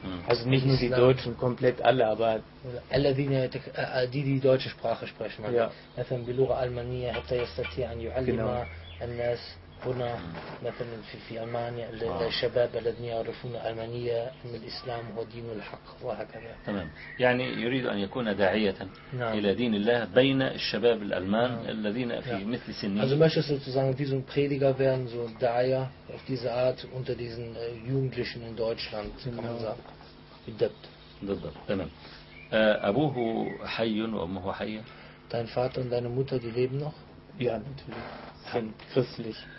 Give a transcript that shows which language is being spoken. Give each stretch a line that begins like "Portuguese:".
German: also nicht nur die Deutschen komplett alle aber
Arabic: الذين
German: die die deutsche Sprache sprechen
Arabic: مثلا بلغة ألمانية حتى يستطيع أن يعلم الناس هنا مثلا في ألمانيا الشباب الذين يعرفون ألمانية أن الإسلام هو دين الحق وهكذا تمام يعني يريد أن يكون داعية إلى دين الله بين الشباب الألمان الذين في مثل سنه
German: also möchtest du sozusagen wie so ein Prediger werden so ein Daia auf diese Art unter diesen Jugendlichen in Deutschland kann man sagen
Arabic: بالضبط تمام أبوه حي وأمه حية
German: dein Vater und deine Mutter die leben noch ja natürlich christlich.